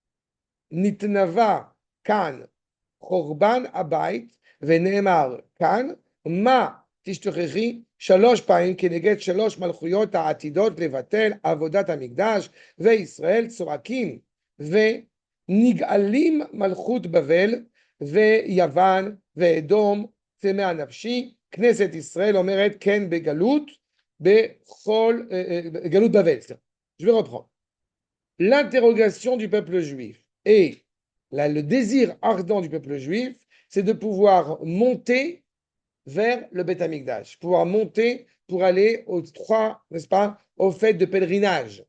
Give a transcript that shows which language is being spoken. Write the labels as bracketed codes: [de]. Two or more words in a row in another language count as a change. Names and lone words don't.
[he] נתנבא כאן חורבן הבית, ונאמר כאן, מה תשתוכחי שלוש פעמים כנגד שלוש מלכויות העתידות לבטל עבודת המקדש, וישראל צועקים ונגאלים מלכות בבל, ויוון, ואדום, צמא נפשי, כנסת ישראל אומרת כן בגלות, בכל, גלות בבל. [fr] Je vais reprendre. L'interrogation du peuple juif et le désir ardent du peuple juif, c'est de pouvoir monter vers le [he] בית המקדש, [fr] pouvoir monter pour aller aux trois, n'est-ce pas, aux fêtes de pèlerinage.